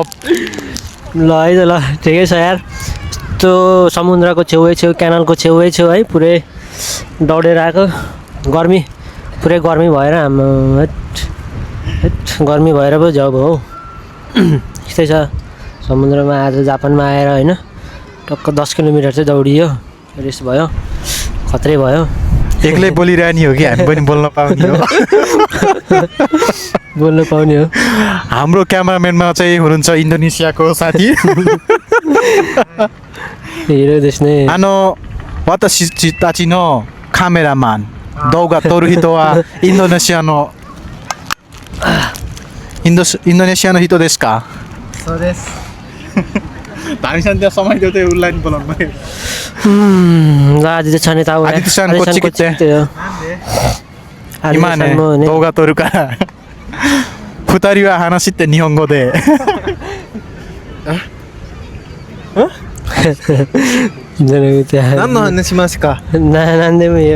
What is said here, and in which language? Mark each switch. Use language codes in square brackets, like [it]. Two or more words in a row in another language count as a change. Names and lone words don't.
[ne] ल है त ल ठिकै छ यार त्यो समुद्रको छेउ क्यानलको छेउ है पुरै दौडेर आएको गर्मी पुरै गर्मी भएर हाम्रो गर्मी भएर पो जब हो यस्तै छ समुद्रमा आज जापानमा आएर होइन टक्क 10 किलोमिटर चाहिँ दौडियो रेस भयो खत्रै भयो एक्लै बोलिरहने हो कि हामी पनि बोल्न पाउने हो बोल्न पाउने हो हाम्रो क्यामेराम्यानमा चाहिँ हुनुहुन्छ इन्डोनेसियाको साथी हिरो देख्ने [ja] 私たちのカメラマン動画撮るはインドネシアのインドネシアの人ですか? そうです. [ne] Tami-san त्यहाँ समय देऊ त उलाई नि बोलाउनु भयो आदित्य छाने ताउ [ja] आदित्य-sanこっち来て今ね動画撮るから二人は話って日本語で何の話しますか何でもいいよ